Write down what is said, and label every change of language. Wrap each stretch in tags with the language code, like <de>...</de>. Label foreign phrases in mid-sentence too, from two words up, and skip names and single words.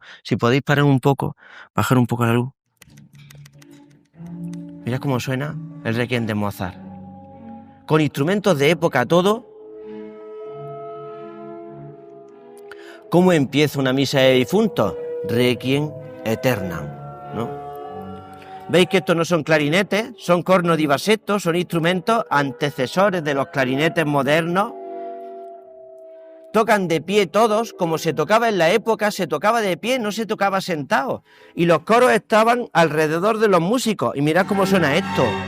<es>Si podéis parar un poco, bajar un poco la luz. Mirad cómo suena el Requiem de Mozart. Con instrumentos de época todo. ¿Cómo empieza una misa de difuntos?</es> <la>Requiem Aeternam,</la> <es>¿no? ¿Veis que estos no son clarinetes? Son cornos</es> <it>di bassetto,</it> <es>son instrumentos antecesores de los clarinetes modernos. Tocan de pie todos, como se tocaba en la época, se tocaba de pie, no se tocaba sentado. Y los coros estaban alrededor de los músicos. Y mirad cómo suena esto.</es>